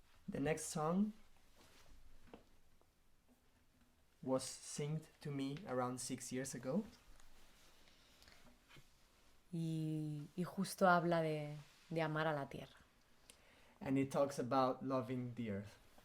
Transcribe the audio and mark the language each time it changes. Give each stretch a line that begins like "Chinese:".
English: The next song was sung to me around 6 years ago.
Spanish: Y justo habla de amar a la tierra.
English: and it talks about loving the earth.